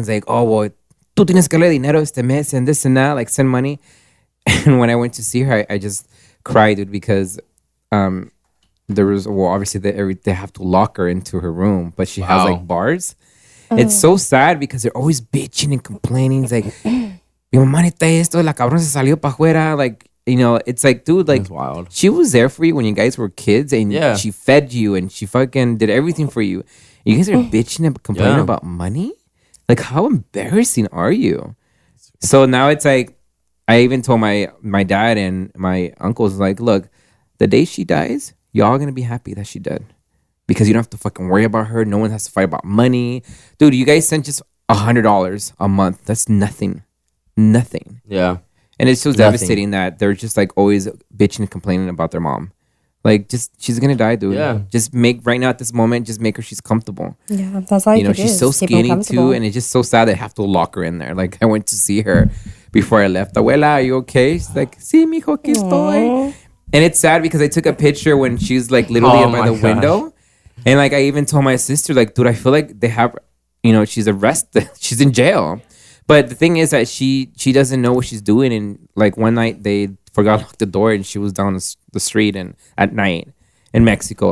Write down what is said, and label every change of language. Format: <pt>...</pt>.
<en>It's like, oh, well,</en> <es>tú tienes que darle dinero este mes</es> <en>and this and that, like send money. And when I went to see her, I just cried, dude, because there was, well, obviously they have to lock her into her room, but she has like bars. It's so sad because they're always bitching and complaining. It's like,</en> <es>mi mamá necesita esto, la cabrón se salió pa' fuera.</es> <en>Like, you know, it's like, dude, like, That's wild. she was there for you when you guys were kids, and she fed you and she fucking did everything for you. You guys are bitching and complaining about money? Like, how embarrassing are you? So now it's like, I even told my dad and my uncles, like, look, the day she dies, y'all are going to be happy that she died. Because you don't have to fucking worry about her. No one has to fight about money. Dude, you guys sent just $100 a month. That's nothing. Nothing. Yeah. And it's so devastating that they're just like always bitching and complaining about their mom. Like, just, she's going to die, dude. Yeah. Just make, right now at this moment, just make her she's comfortable. Yeah, that's all you know, can do. she's so is keep 'em skinny too, comfortable. and it's just so sad they have to lock her in there. Like, I went to see her before I left. Abuela, are you okay? She's like,</en> <es>sí, mijo, aquí estoy.</es> <en>And it's sad because I took a picture when she's like literally by the window. And like, I even told my sister, like, dude, I feel like they have, you know, she's arrested. She's in jail. But the thing is that she doesn't know what she's doing. And like one night they forgot to lock the door and she was down the street and at night in Mexico.</en>